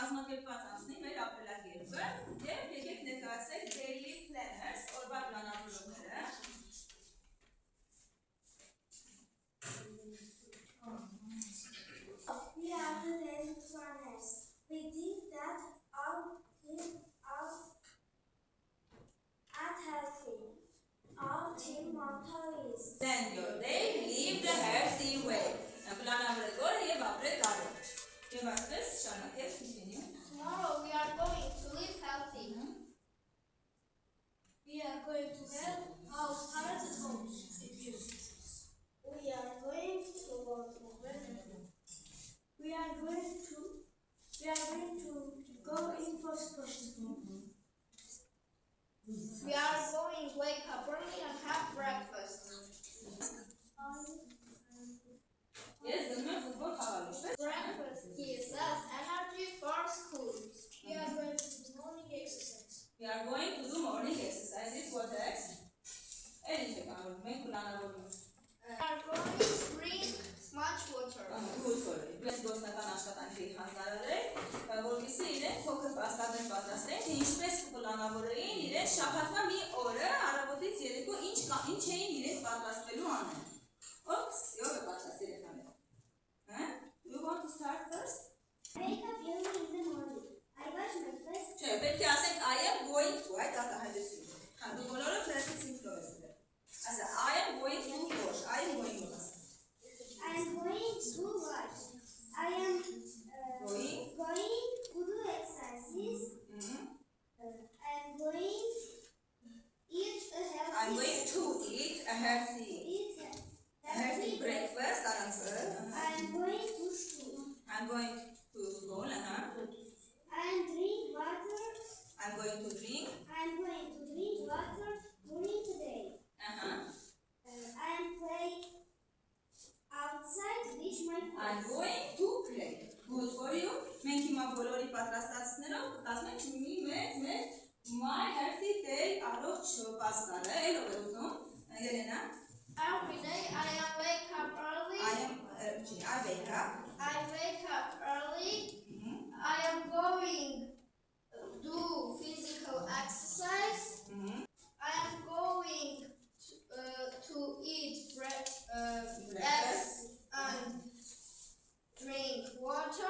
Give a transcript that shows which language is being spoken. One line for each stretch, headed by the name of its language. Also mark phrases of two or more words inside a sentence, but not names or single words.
Armenian: կազմակերպված անցնի մեր ապրելակերպը եւ եկեք ներկայացրեք
English: daily planners,
Armenian: օրվա պլանավորողները։
English: We are the daily planners. We think that our at healthy. Our team motto is Plan your day, live the healthy way.
Armenian: Պլանավորեք օրը եւ ապրեք առողջ։ Եվ այսպես շարունակեք continue.
English: Tomorrow we are going to live healthy. We are going to help our parents at home. we are going to go to We are going to go in for sports. We are going to wake up early and have breakfast.
Armenian: Ես գնում եմ ֆուտբոլ խաղալու։
English: Breakfast gives us energy for school. We are going to do morning exercise. We are going to do morning exercises. What else? Anything else?
Armenian: Մենք պլանավորում ենք։
English: We are going to drink much water. Good for you.
Armenian: Ես գործնական աշխատանքի հանձնարարել, որպեսզի իրենք փոքր պաստառներ պատրաստեն, թե ինչպես կպլանավորեին իրենց շաբաթվա մի օրը առավոտից երեկո ինչ էին իրենք պատրաստվելու անել։ Ով կսկսի օրը պատրաստ երեխաները։
English: You want to start first? I wake up early in the morning. I wash my face.
Armenian: Չէ, պետք է ասենք
English: I am going to,
Armenian: այդ արտահայտությունը։ Հա, դու բոլորը practice ինքնով ես դրել։ Ասա
English: I am going to wash, I am going to wash։ I am going to wash. I am Going? going to do exercises. I am going eat a healthy. I'm going to eat a healthy breakfast. I am going to school. I'm going to school. I am drink water. I'm going to drink. I am going to drink water during the day. I am playing outside with my I'm friends. going to play. Good for you.
Armenian: Մենք հիմա բոլորի պատրաստածներով կտասնենք մի մեծ
English: my healthy day
Armenian: առողջ պաստառը։ Էլով է ուզում։ Ելենա։
English: Every day I wake up early. I wake up. I wake up early. I am going to do physical exercise. I am going to eat eggs and drink water